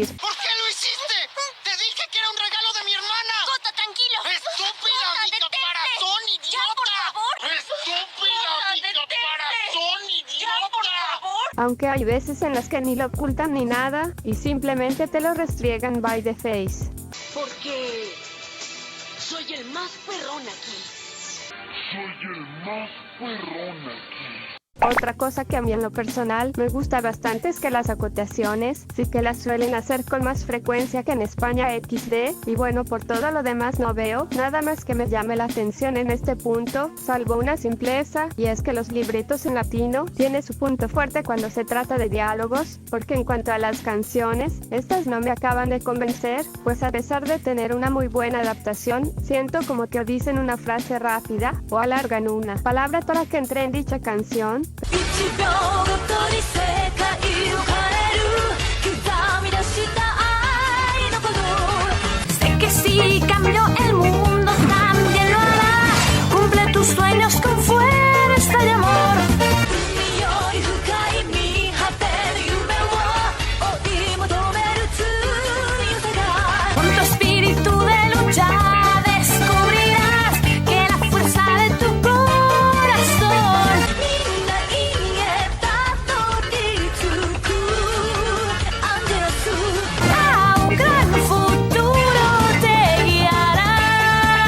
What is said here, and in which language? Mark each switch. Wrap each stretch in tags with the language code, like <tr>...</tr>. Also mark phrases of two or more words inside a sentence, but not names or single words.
<es>¿Por qué lo hiciste? ¡Te dije que era un regalo de mi hermana! ¡Jota, tranquilo! ¡Estúpida, ¡Jota, mi detente! caparazón, idiota! ¡Ya, por favor! ¡Estúpida, ¡Jota, mi detente! caparazón, ¡Ya, idiota! por favor! Aunque hay veces en las que ni lo ocultan ni nada, y simplemente te lo restriegan</es> <en>by the face.</en> <es>Porque soy el más perrón aquí. Otra cosa que a mí en lo personal me gusta bastante es que las acotaciones sí que las suelen hacer con más frecuencia que en España XD, y bueno, por todo lo demás no veo nada más que me llame la atención en este punto, salvo una simpleza, y es que los libretos en latino tiene su punto fuerte cuando se trata de diálogos, porque en cuanto a las canciones, estas no me acaban de convencer, pues a pesar de tener una muy buena adaptación, siento como que o dicen una frase rápida, o alargan una palabra para que entre en dicha canción.</es> <ja>1 秒ごとに世界を変える刻み出した愛の鼓動</ja> <es>Sé que si cambio el mundo también lo hará Cumple tus sueños con fuerza de amor</es> <ja>海より深い見果てる夢を</ja> <es>Con tu espíritu de lucha descubrirás que la fuerza de tu corazón a un gran futuro te guiará.</es>